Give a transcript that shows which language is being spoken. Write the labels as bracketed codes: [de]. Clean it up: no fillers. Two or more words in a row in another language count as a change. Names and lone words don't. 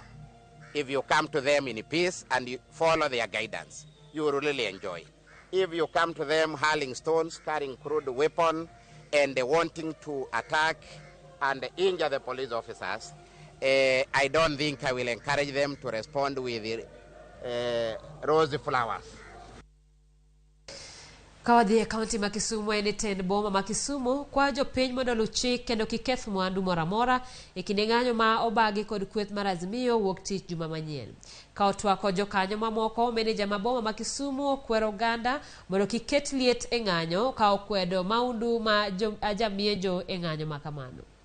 [en] If you come to them in peace and you follow their guidance, you will really enjoy. If you come to them hurling stones, carrying crude weapons, and wanting to attack and injure the police officers, I don't think I will encourage them to respond with rosy flowers. [luo] Kawadhi kaunti ma Kisumu ene ten boma ma Kisumu kwa jopiny mondo luw chik kendo kiketh mwandu moro amora e kinde ng'anyo ma obagi kod kweth mar Azimio wuok tich juma manyien. Ka otwako jokanyo mamoko, meneja ma boma ma Kisumu okwero oganda mondo kiket liet e ng'anyo ka okwedo maundu ma ajamiejo e ng'anyo ma kamano.